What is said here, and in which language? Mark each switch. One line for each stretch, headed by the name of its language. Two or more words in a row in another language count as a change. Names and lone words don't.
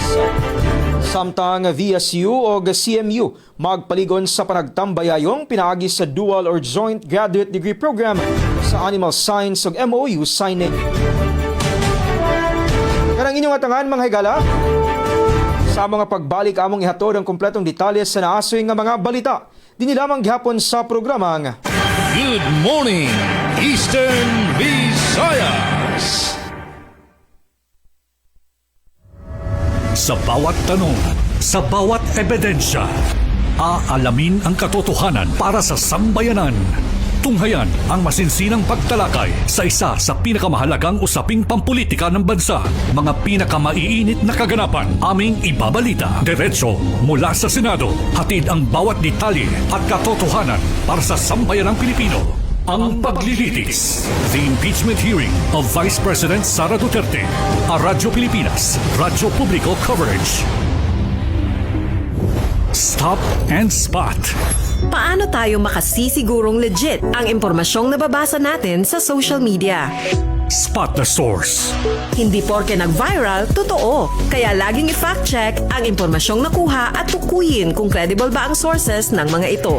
Cebuano: Samtang VSU o CMU magpaligon sa panagtambayayong pinaagi sa
English: dual or joint graduate degree program
Cebuano: sa Animal Science ug
English: MOU signing.
Cebuano: Karang inyong atangan mga higala, sa mga pagbalik among ihatod ang kompletong detalye sa naasoy nga mga balita. Dini lamang gihapon sa programang
English: Good morning, Eastern Visayas.
Filipino: Sa bawat tanong, sa bawat ebidensya, aalamin ang katotohanan para sa sambayanan. Tunghayan ang masinsinang pagtalakay sa isa sa pinakamahalagang usaping pampulitika ng bansa. Mga pinakamaiinit na kaganapan aming ibabalita. Diretso mula sa Senado. Hatid ang bawat detalye at katotohanan para sa sambayanang Pilipino. Ang paglilitis.
English: The impeachment hearing of Vice President Sara Duterte. A Radyo Pilipinas. Radyo Publiko Coverage. Stop and Spot.
Filipino: Paano tayo makasisigurong legit ang impormasyong nababasa natin sa
English: social media? Spot the source.
Filipino: Hindi porke nag-viral, totoo. Kaya laging i-fact check ang impormasyong nakuha at tukuyin kung credible ba ang sources ng mga ito.